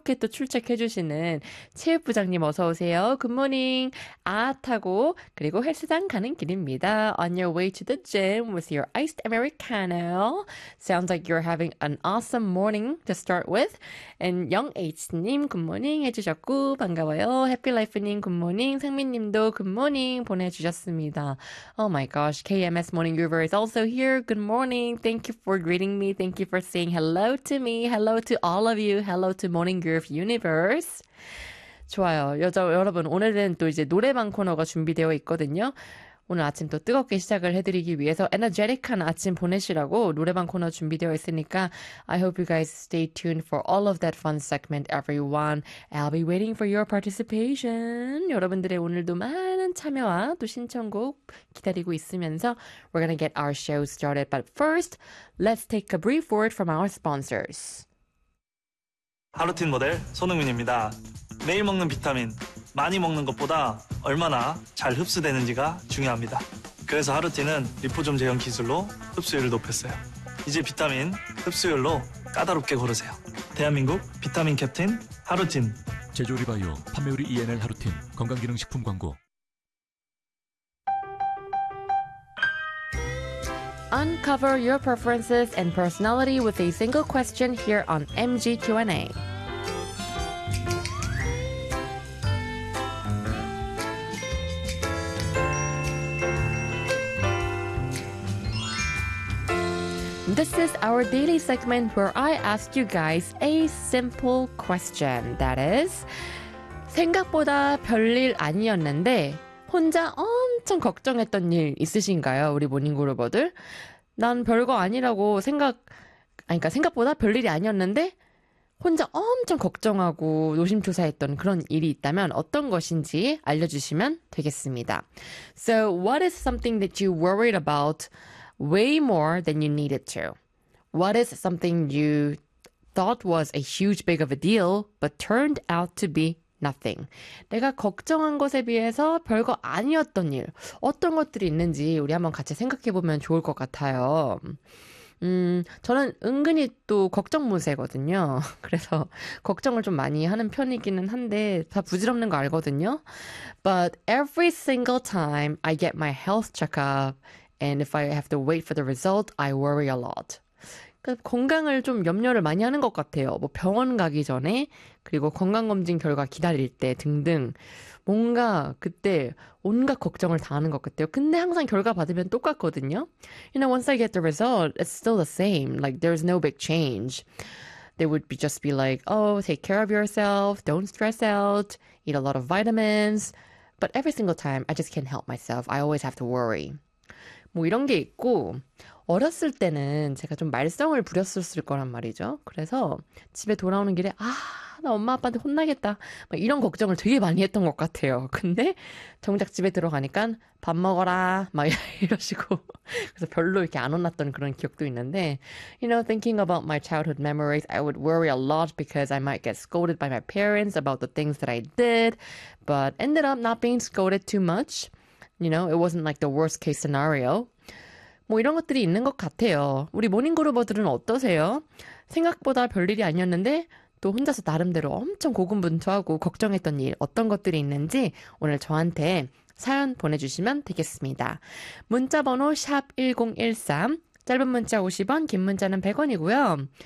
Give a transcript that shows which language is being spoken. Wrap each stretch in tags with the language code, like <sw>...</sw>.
<ko>이렇게 또 출첵해 주시는 최 부장님 어서 오세요. 굿모닝. 아 타고 그리고 헬스장 가는 길입니다.</ko> <en>On your way to the gym with your iced americano. Sounds like you're having an awesome morning to start with.</en> <ko>And 영H님 굿모닝 해주셨고 반가워요. 해피라이프님 굿모닝. 상민님도 굿모닝 보내주셨습니다.</ko> <en>Oh my gosh, KMS Morning Groover is also here. Good morning. Thank you for greeting me. Thank you for saying hello to me. Hello to all of you. Hello to Morning Groove Universe.</en> <ko>좋아요. 여러분, 오늘은 또 이제 노래방 코너가 준비되어 있거든요. 오늘 아침 또 뜨겁게 시작을 해드리기 위해서 에너제틱한 아침 보내시라고 노래방 코너 준비되어 있으니까</ko> <en>I hope you guys stay tuned for all of that fun segment, everyone. I'll be waiting for your participation.</en> <ko>여러분들의 오늘도 많은 참여와 또 신청곡 기다리고 있으면서</ko> <en>We're gonna get our show started. But first, let's take a brief word from our sponsors.</en> <ko>하루틴 모델 손흥민입니다. 매일 먹는 비타민, 많이 먹는 것보다 얼마나 잘 흡수되는지가 중요합니다. 그래서 하루틴은 리포존 제형 기술로 흡수율을 높였어요. 이제 비타민 흡수율로 까다롭게 고르세요. 대한민국 비타민 캡틴 하루틴. 제조리바이오 판매우리 ENL 하루틴 건강기능식품 광고.</ko> <en>Uncover your preferences and personality with a single question here on MG Q&A. This is our daily segment where I ask you guys a simple question.</en> <ko>That is, 생각보다 별일 아니었는데 혼자 엄청 걱정했던 일 있으신가요? 우리 모닝그루버들? 난 별거 아니라고 생각, 아니, 그러니까 생각보다 별일이 아니었는데 혼자 엄청 걱정하고 노심초사했던 그런 일이 있다면 어떤 것인지 알려주시면 되겠습니다.</ko> <en>So, what is something that you worried about way more than you needed to? What is something you thought was a huge big of a deal but turned out to be nothing?</en> <ko>내가 걱정한 것에 비해서 별거 아니었던 일, 어떤 것들이 있는지 우리 한번 같이 생각해 보면 좋을 것 같아요. 저는 은근히 또 걱정 무새거든요. 그래서 걱정을 좀 많이 하는 편이기는 한데 다 부질없는 거 알거든요.</ko> <en>But every single time I get my health checkup and if I have to wait for the result, I worry a lot.</en> <ko>건강을 좀 염려를 많이 하는 것 같아요. 뭐 병원 가기 전에 그리고 건강검진 결과 기다릴 때 등등 뭔가 그때 온갖 걱정을 다 하는 것 같아요. 근데 항상 결과 받으면 똑같거든요.</ko> <en>You know, once I get the result, it's still the same. Like, there's no big change. They would be just be like, oh, take care of yourself, don't stress out, eat a lot of vitamins. But every single time, I just can't help myself. I always have to worry.</en> <ko>뭐 이런 게 있고 어렸을 때는 제가 좀 말썽을 부렸었을 거란 말이죠. 그래서 집에 돌아오는 길에 아, 나 엄마 아빠한테 혼나겠다. 막 이런 걱정을 되게 많이 했던 것 같아요. 근데 정작 집에 들어가니까 밥 먹어라 막 이러시고 그래서 별로 이렇게 안 혼났던 그런 기억도 있는데</ko> <en>You know, thinking about my childhood memories, I would worry a lot because I might get scolded by my parents about the things that I did, but ended up not being scolded too much. You know, it wasn't like the worst case scenario.</en> <ko>뭐 이런 것들이 있는 것 같아요. 우리 모닝그루버들은 어떠세요? 생각보다 별일이 아니었는데 또 혼자서 나름대로 엄청 고군분투하고 걱정했던 일 어떤 것들이 있는지 오늘 저한테 사연 보내주시면 되겠습니다. 문자번호 샵 1013, 짧은 문자 50원, 긴 문자는 100원이고요.</ko>